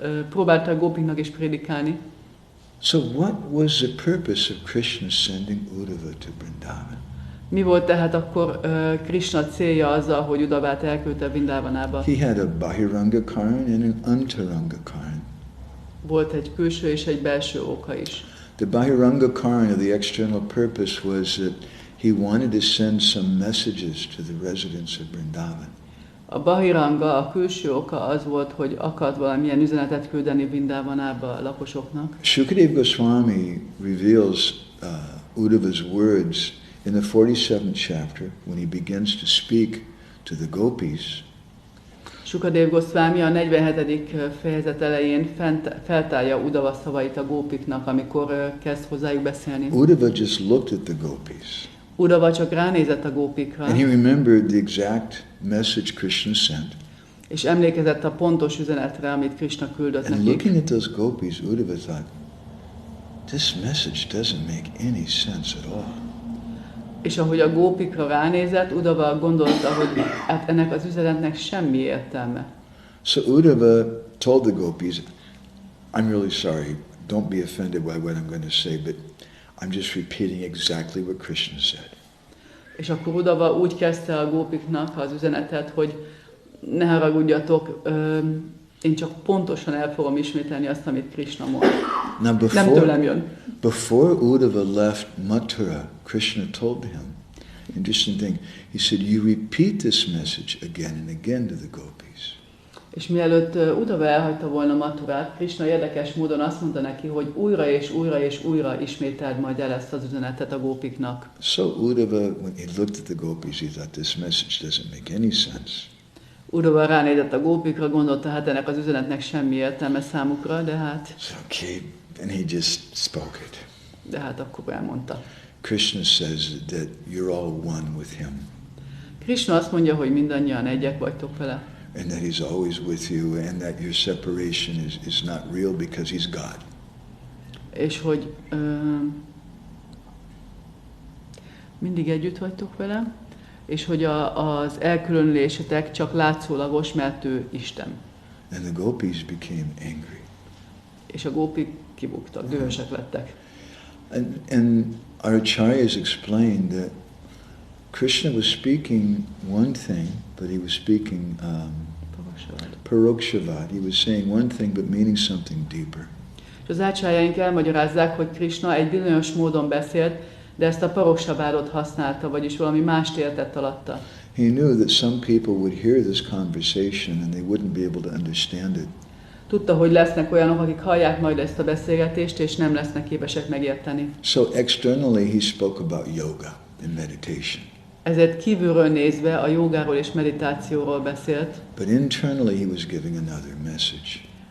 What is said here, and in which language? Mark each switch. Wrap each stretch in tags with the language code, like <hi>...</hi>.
<hu>Próbálta a gópiknak is prédikálni.</hu> <en>So what was the purpose of Krishna sending Uddhava to Vrindavan?</en> <hu>Mi volt tehát akkor Krishna célja azzal, hogy Uddhavát elküldte Vrindavanába?</hu> <en>He had a Bahiranga Karan and an Antaranga Karan.</en> <hu>Volt egy külső és egy belső oka is.</hu> <en>The Bahiranga Karan, the external purpose, was that he wanted to send some messages to the residents of Vrindavan.</en> <hu>A Bahiranga, a külső oka az volt, hogy akart valamilyen üzenetet küldeni Vrindavanába a lakosoknak.</hu> <en>Shukadeva Goswami reveals Uddhava's words in the 47th chapter when he begins to speak to the gopis.</en> <hu>Shukadeva Goswami a 47. fejezet elején feltárja Uddhava szavait a gópiknak, amikor kezd hozzájuk beszélni.</hu> <en>Uddhava just looked at the gopis.</en> <hu>Uddhava csak ránézett a gópikra.</hu> <en>And he remembered the exact message Krishna sent.</en> <hu>És emlékezett a pontos üzenetre, amit Krishna küldött</hu> <en>And</en> <hu>nekik.</hu> <en>looking at those gopis, Uddhava thought, this message doesn't make any sense at all.</en> <hu>És ahogy a gópikra ránézett, Uddhava gondolta, hogy hát ennek az üzenetnek semmi értelme.</hu> <en>So Uddhava told the gopis, I'm really sorry, don't be offended by what I'm going to say, but I'm just repeating exactly what Krishna said.</en> <hu>És akkor Uddhava úgy kezdte a gópiknak az üzenetet, hogy ne haragudjatok, én csak pontosan el fogom ismételni azt, amit Krishna mond.</hu> <en>Now</en> <hu>Nem tőlem jön.</hu> <en>before Uddhava left Mathura, Krishna told him, interesting thing, he said, you repeat this message again and again to the gopis.</en> <hu>És mielőtt Uddhava elhagyta volna Mathurát, Krishna érdekes módon azt mondta neki, hogy újra és újra és újra ismételd majd el ezt az üzenetet a gópiknak.</hu> <en>So Uddhava, when he looked at the gopis, he thought this message doesn't make any sense.</en> <hu>Uddhava ránézett a gópikra, gondolta, hát ennek az üzenetnek semmi értelme számukra, de hát...</hu> <en>So, okay, and he just spoke it.</en> <hu>De hát akkor elmondta.</hu> <en>Krishna says that you're all one with him.</en> <hu>Krishna azt mondja, hogy mindannyian egyek vagytok vele.</hu> <en>And that he's always with you, and that your separation is not real because he's God.</en> <hu>És hogy mindig együtt vagytok vele, és hogy az elkülönülésetek csak látszólagos, mert ő Isten.</hu> <en>And the gopis became angry.</en> <hu>És a gópik kibuktak, dühösek lettek.</hu> <en>And our acharyas explained that Krishna was speaking one thing, but he was speaking parokshavad. He was saying one thing, but meaning something deeper.</en> <hu>És az ácsárjaink elmagyarázzák, hogy Krishna egy bizonyos módon beszélt, de ezt a parokshavatot használta, vagyis valami mást értett alatta.</hu> <en>He knew that some people would hear this conversation and they wouldn't be able to understand it.</en> <hu>Tudta, hogy lesznek olyanok, akik hallják majd ezt a beszélgetést, és nem lesznek képesek megérteni.</hu> <en>So externally he spoke about yoga and meditation.</en> <hu>Ezért kívülről nézve a jogáról és meditációról beszélt.</hu> <en>But internally he was giving another message.</en>